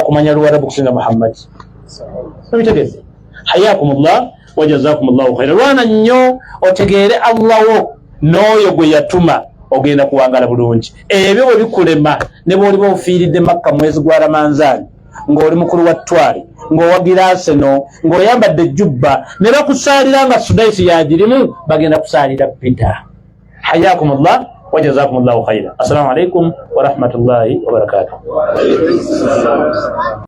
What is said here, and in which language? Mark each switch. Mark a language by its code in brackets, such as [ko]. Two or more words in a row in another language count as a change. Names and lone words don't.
[lg] kumanya luwarabu kusinga Muhammad obitegeze [ar] حياكم الله وجزاكم الله خيرا [lg] lwana nnyo otegeere Allah wo n'oyo gwe yatuma ogenda kuwangala bulungi ebyo bwe bikulema ne bw'oliba ofiiridde Makka mwezi gwa Ramanzaani ng'oli mukulu wa ttwale ng'owagira Arsenal ng'oyambadde jubba ne bakusaalira nga Sudaisi yagirimu bagenda kusaalira Peter [ar] حياكم الله وجزاكم الله خيرا. السلام عليكم ورحمة الله وبركاته.